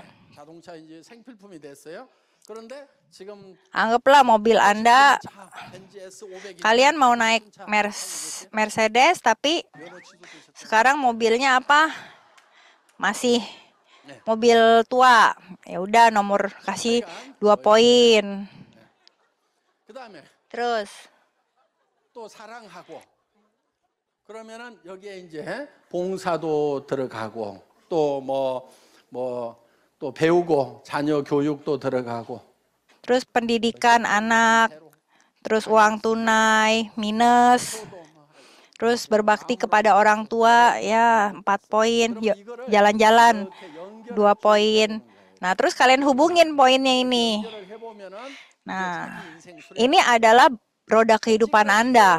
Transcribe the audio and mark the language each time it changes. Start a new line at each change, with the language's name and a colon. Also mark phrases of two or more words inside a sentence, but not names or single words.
Indonesian: Anggaplah mobil Anda, kalian mau naik Mercedes, tapi sekarang mobilnya apa? Masih mobil tua. Ya udah nomor kasih 2 poin. Terus
Korean: 또 사랑하고 그러면은 여기에 이제 봉사도 들어가고 또 또 배우고 자녀 교육도 들어가고
Indonesian: terus pendidikan anak, terus uang tunai minus, terus berbakti kepada orang tua ya 4 poin, yuk jalan-jalan 2 poin. Nah terus kalian hubungin poinnya ini. Nah ini adalah roda kehidupan Anda.